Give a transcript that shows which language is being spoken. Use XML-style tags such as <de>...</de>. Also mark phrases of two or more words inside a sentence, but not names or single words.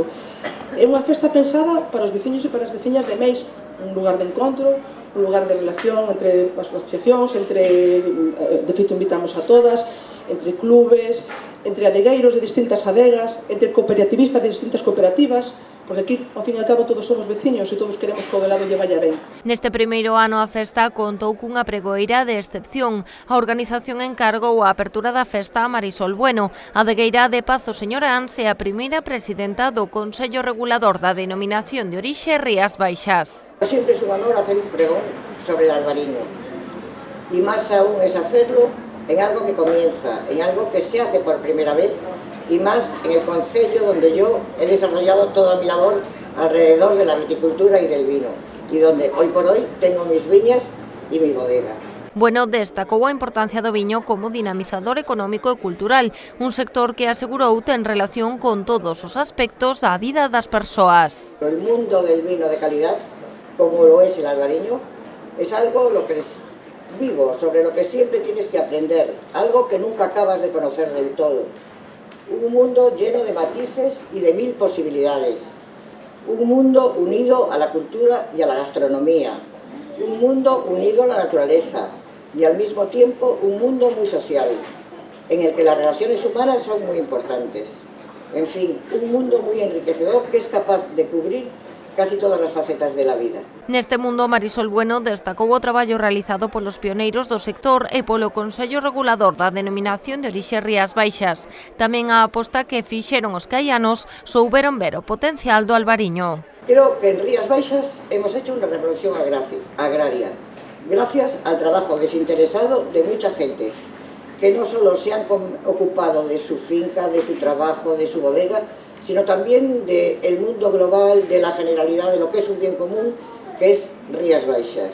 <gl>É unha festa pensada para os veciños e para as veciñas de Meis, un lugar de encontro, un lugar de relación entre as asociacións, de feito invitamos a todas, entre clubes, entre adegueiros de distintas adegas, entre cooperativistas de distintas cooperativas, porque aquí, ao fin e ao cabo, todos somos veciños e todos queremos que o velado lle vaya ben. Neste primeiro ano a festa contou cunha pregoeira de excepción. A organización encargou a apertura da festa a Marisol Bueno, adegueira de Pazo Señoráns e a primeira presidenta do Consello Regulador da Denominación de Orixe Rías Baixas.</gl> <es>Siempre es un honor hacer un pregón sobre el albariño, y más aún es hacerlo en algo que comienza, en algo que se hace por primera vez, y más en el concello donde yo he desarrollado toda mi labor alrededor de la viticultura y del vino, y donde hoy por hoy tengo mis viñas y mi bodega.</es> <gl>Bueno destacou a importancia do viño como dinamizador económico e cultural, un sector que asegurou ten relación con todos os aspectos da vida das persoas.</gl> <es>El mundo del vino de calidad, como lo es el albariño, es algo lo que es vivo, sobre lo que siempre tienes que aprender, algo que nunca acabas de conocer del todo. Un mundo lleno de matices y de 1000 posibilidades. Un mundo unido a la cultura y a la gastronomía. Un mundo unido a la naturaleza y al mismo tiempo un mundo muy social. en el que las relaciones humanas son muy importantes. En fin, un mundo muy enriquecedor que es capaz de cubrir casi todas as facetas de la vida.</es> <gl>Neste mundo, Marisol Bueno destacou o traballo realizado polos pioneiros do sector e polo Consello Regulador da Denominación de Orixe Rías Baixas. Tamén a aposta que fixeron os caianos souberon ver o potencial do albariño.</gl> <es>Creo que en Rías Baixas hemos hecho una revolución agraria, gracias al trabajo desinteresado de mucha gente, que no solo se han ocupado de su finca, de su trabajo, de su bodega, sino también del mundo global, de la generalidad, de lo que es un bien común, que es Rías Baixas.</es>